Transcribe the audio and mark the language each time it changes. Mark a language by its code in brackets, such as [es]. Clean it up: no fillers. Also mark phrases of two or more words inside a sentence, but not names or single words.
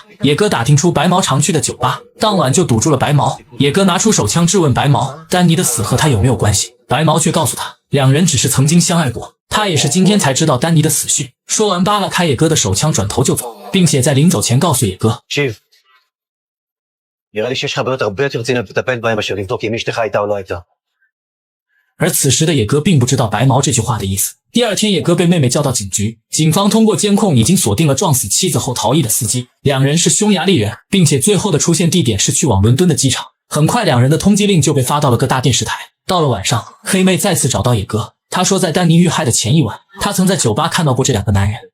[zh] 野哥打听出白毛常去的酒吧，当晚就堵住了白毛。野哥拿出手枪质问白毛，丹妮的死和他有没有关系？白毛却告诉他，两人只是曾经相爱过，他也是今天才知道丹妮的死讯。说完扒拉开野哥的手枪，转头就走，并且在临走前告诉野哥， [he] נראה לי שיש לך בעיות הרבה יותר רציניות לטפל בהם מאשר לבדוק אם אשתך הייתה או לא הייתה。 [zh] 而此时的野哥并不知道白毛这句话的意思。第二天，野哥被妹妹叫到警局，警方通过监控已经锁定了撞死妻子后逃逸的司机，两人是匈牙利人，并且最后的出现地点是去往伦敦的机场。很快，两人的通缉令就被发到了各大电视台。到了晚上，黑妹再次找到野哥，她说在丹妮遇害的前一晚，她曾在酒吧看到过这两个男人。